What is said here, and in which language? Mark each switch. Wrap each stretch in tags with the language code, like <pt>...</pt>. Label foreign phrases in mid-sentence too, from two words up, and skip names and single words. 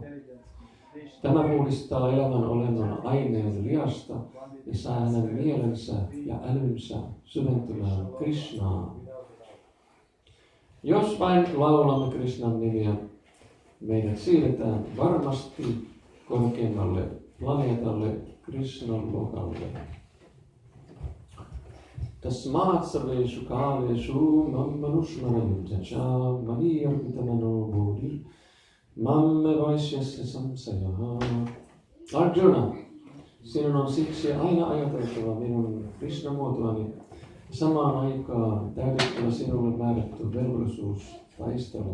<fi>Tämä puhdistaa elämän olennon aineen liasta ja saa hänen mielensä ja älynsä syventymään Krishnaan. Jos vain laulamme Krishnan nimiä, meidät siirretään varmasti korkeammalle planeetalle Krishnan lokalle.</fi> <sa>तस्मात् सर्वेषु कालेषु माम् अनुस्मर युध्य च मय्यर्पितमनोबुद्धिर् मामेवैष्यस्यसंशयः.</sa> <fi>Arjuna, sinun on siksi aina ajateltava minun Krishna-muotoani, samaan aikaan täytettävä sinulle määrätty velvollisuus taistella.</fi>